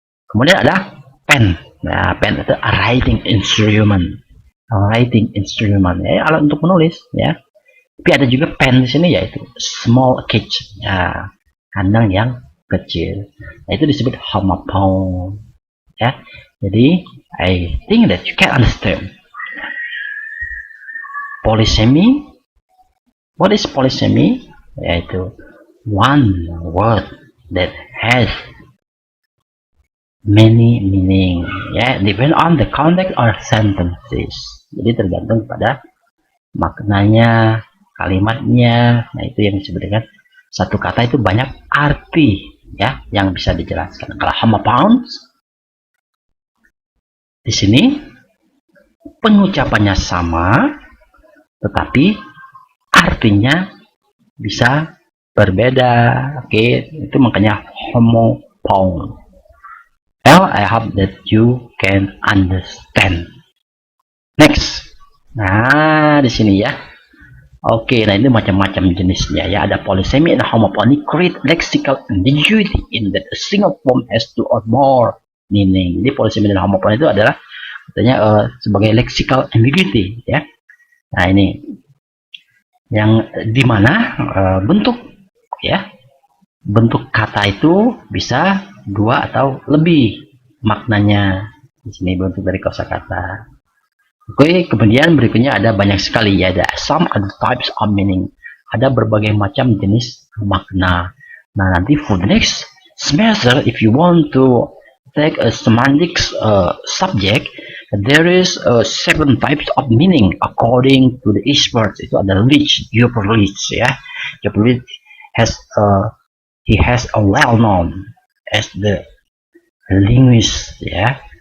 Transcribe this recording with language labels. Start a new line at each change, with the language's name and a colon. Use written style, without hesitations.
Indonesian: Kemudian ada pen. Nah pen itu
English: a writing instrument, writing instrument
Indonesian: ya, alat untuk menulis ya. Tapi ada juga pen di sini, yaitu
English: small cage
Indonesian: ya, kandang yang kecil. Nah itu disebut homophone ya. Jadi
English: I think that you can understand polysemy. What is polysemy?
Indonesian: Yaitu
English: one word that has many meaning ya, depend on the context or sentences.
Indonesian: Jadi tergantung pada maknanya, kalimatnya. Nah itu yang disebut dengan satu kata itu banyak arti ya yang bisa dijelaskan. Kalau homophones di sini pengucapannya sama tetapi artinya bisa berbeda. Oke, itu makanya homophone.
English: Well, I hope that you can understand. Next.
Indonesian: Nah, di sini ya. Oke, nah ini macam-macam jenisnya ya.
English: Ada polysemy and homophony create lexical ambiguity in that a single form has two or more meaning.
Indonesian: Jadi polysemy dan homophony itu adalah katanya sebagai lexical ambiguity ya. Nah ini yang dimana bentuk ya, bentuk kata itu bisa dua atau lebih maknanya. Di sini bentuk dari kosakata. Oke, kemudian berikutnya ada banyak sekali ya, ada
English: some other types of meaning.
Indonesian: Ada berbagai macam jenis makna. Nah, nanti
English: for the next semester, if you want to take a semantics subject, there is 7 types of meaning according to the experts. Itu ada Leach, Jupiter Leach ya. Jupiter Leach has he has a well known as the linguist ya.